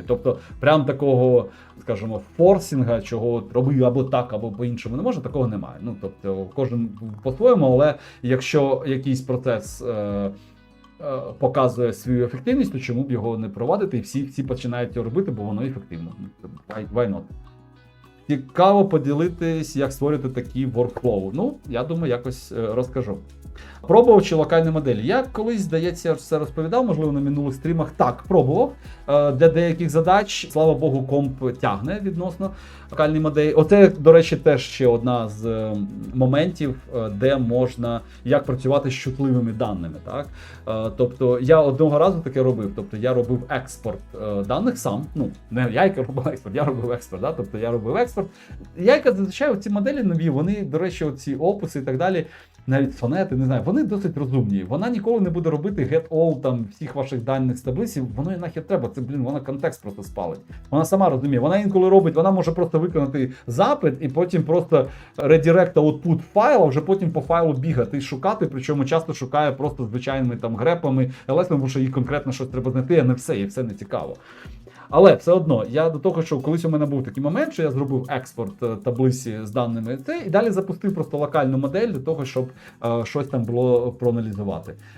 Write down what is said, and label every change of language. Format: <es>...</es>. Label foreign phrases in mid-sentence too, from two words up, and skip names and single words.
<uk>Тобто, прям такого, скажімо, форсінга, чого роби або так, або по-іншому не може, такого немає. Тобто, кожен по-своєму, але якщо якийсь процес показує свою ефективність, то чому б його не провадити, і всі починають його робити, бо воно ефективно.</uk> <en>Why not?</en> <uk>Цікаво поділитись, як створювати такі workflow. Я думаю, якось розкажу. Пробував чи локальні моделі? Я колись, здається, все розповідав, можливо, на минулих стрімах. Так, пробував. Для деяких задач, слава Богу, комп тягне відносно локальні моделі. Оце, до речі, теж ще одна з моментів, де можна як працювати з чутливими даними. Так? Тобто, я одного разу таке робив. Тобто, я робив експорт даних сам. Не Яйка робив експорт, я робив експорт. Да? Тобто, я робив експорт. Яйка, зазвичай, ці моделі нові, вони, до речі, ці описи і так далі, навіть сонети, не знаю, вони досить розумні. Вона ніколи не буде робити</uk> <en>get all</en> <uk>там всіх ваших даних з таблиці, воно і нахер треба, це, вона контекст просто спалить. Вона сама розуміє, вона інколи робить, вона може просто виконати запит і потім просто</uk> <en>redirect output</en> <uk>файл, а вже потім по файлу бігати і шукати, причому часто шукає просто звичайними там грепами, LS, тому що їй конкретно щось треба знайти, а не все, і все не цікаво. Але все одно, я до того, що колись у мене був такий момент, що я зробив експорт таблиці з даними і далі запустив просто локальну модель для того, щоб щось там було проаналізувати.</uk>